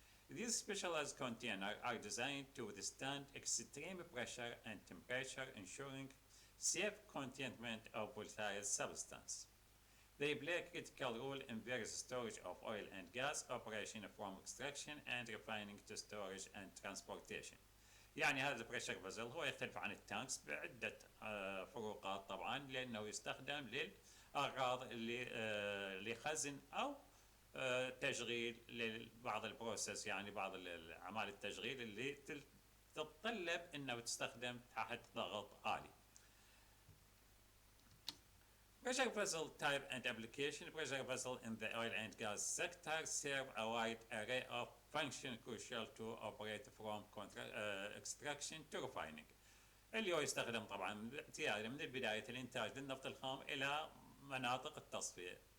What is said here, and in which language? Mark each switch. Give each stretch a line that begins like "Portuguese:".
English: These specialized containers are designed to withstand extreme pressure and temperature, ensuring safe containment of volatile substances. They play a critical role in various storage of oil and gas operation from extraction and refining to storage and transportation.
Arabic: يعني هذا البريشر فازل هو يختلف عن التانكس بعدة فروقات طبعا لأنه يستخدم للأغراض اللي خزن أو تشغيل لبعض البروسيس يعني بعض أعمال التشغيل اللي تتطلب أنه تستخدم تحت ضغط عالي.
English: Pressure vessel type and application. Pressure vessel in the oil and gas sector serve a wide array of functions crucial to operate from extraction to refining.
Arabic: اللي هو يستخدم طبعا من بداية الإنتاج للنفط الخام إلى مناطق التصفية.